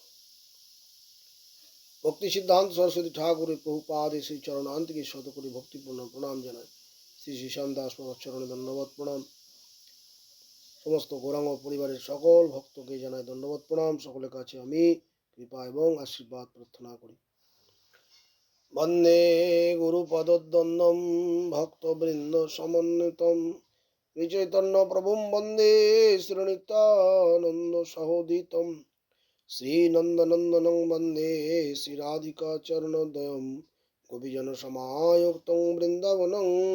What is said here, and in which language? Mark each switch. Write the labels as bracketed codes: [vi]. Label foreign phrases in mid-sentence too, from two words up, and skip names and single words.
[bn] ভক্তি সিদ্ধান্ত সরস্বতী ঠাকুরের প্রভুপাদ শ্রী চরণান্তিকে শত কোটি ভক্তিপূর্ণ প্রণাম জানাই। শ্রী শ্রীশাম দাস বাবার চরণে ধন্যবাদ প্রণাম। সমস্ত গৌরাঙ্গ পরিবারের সকল ভক্তকে জানাই ধন্যবাদ প্রণাম। সকলের কাছে আমি কৃপা এবং আশীর্বাদ প্রার্থনা করি। [sa] বন্দে গুরুপদদ্বন্দ্বম ভক্তবৃন্দ সমন্বিতম শ্রীচৈতন্য প্রভুম বন্দে শ্রীনিত্যানন্দ সহোদিতম শ্রীনন্দনন্দনং বন্দে শ্রীরাধিকা চরণোদয়ম গোপীজন সমায়ুক্তং বৃন্দাবনং